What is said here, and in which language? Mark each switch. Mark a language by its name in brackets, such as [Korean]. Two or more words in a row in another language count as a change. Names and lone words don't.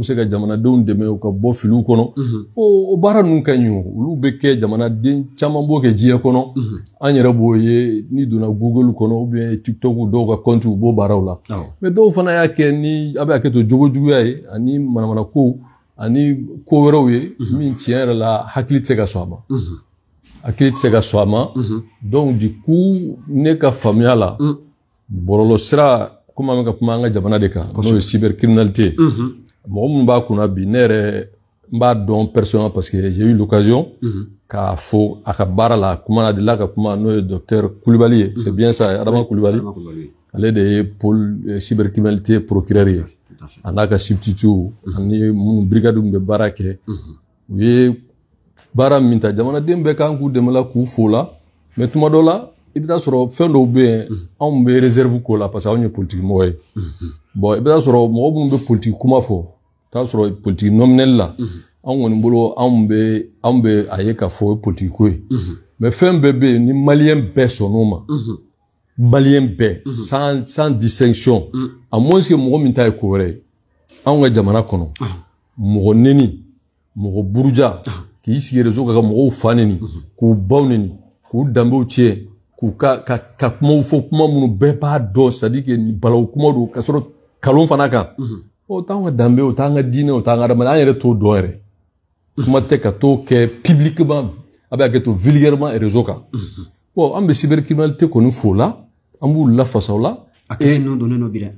[Bambara] se ka jamanadenw dɛmɛ u ka bɔ filiw kɔnɔ o baara ninnu ka ɲi olu bɛ kɛ jamanaden caman b'o kɛ diɲɛ kɔnɔ an yɛrɛ b'o ye n'i donna Google kɔnɔ [French] ou bien [Bambara] TikTok dɔw ka compte u b'o baaraw la mais dɔw fana y'a kɛ ni a bɛ kɛ to jogo juguya ye ani manamana ko ani ko wɛrɛw ye min tiɲɛ yɛrɛ la hakili tɛ se ka sɔn a ma hakili tɛ se ka sɔn a ma [French] donc du coup [Bambara] ne ka faamuya la bɔlɔlɔ sira comme an bɛ ka kuma an ka jamana de kan n'o ye cybercriminalité mɔgɔ minnu b'a kunna bi ne yɛrɛ n b'a dɔn [French] personnellement parce que j'ai eu l'occasion [Bambara] k'a fɔ a ka baara la kuma na delila ka kuma n'o ye docteur Kulibali ye [French] c'est bien ça [Bambara] Adama Kulibali ale de ye [French] pôle cybercriminalité procureur [Bambara] ye a n'a ka substitut ani minnu brigade min bɛ baara kɛ u ye baara min ta jamanaden bɛɛ kan k'u dɛmɛ la k'u fo la mais tuma dɔ la i bɛ taa sɔrɔ fɛn dɔw bɛ yen anw bɛ réserve k'o la [French] parce que [Bambara] anw ye politique mɔgɔ ye bon i bɛ taa sɔrɔ mɔgɔ minnu bɛ politique kuma fɔ i bɛ taa sɔrɔ [French] politique nominelle [Bambara] la anw kɔni bolo anw bɛ a ye k'a fɔ o ye politique ko ye mais fɛn bɛɛ bɛ yen ni maliyɛn bɛɛ sɔnn'o ma maliyɛn bɛɛ [French] sans distinction à moins que [Bambara] mɔgɔ min ta ye ko wɛrɛ ye anw ka jamana kɔnɔ mɔgɔ neni mɔgɔ buruja k'i sigi réseau kan ka mɔgɔw fa neni k'u baw neni k'u danbew tiɲɛ k'u ka kumaw fɔ kuma minnu bɛɛ b'a dɔn [French] c'est à dire que [Bambara] balawu kuma don ka sɔrɔ kalon fana kan o t'anw ka danbe o t'an ka diinɛ o t'an ka adamadenya an yɛrɛ t'o dɔn yɛrɛ kuma tɛ ka t'o kɛ publiquement a bɛ kɛ to vulgairement réseau kan bon an bɛ cybercriminalité kɔni fo la an b'u lafasa o la a kɛlɛ ninnu donnen don bi dɛ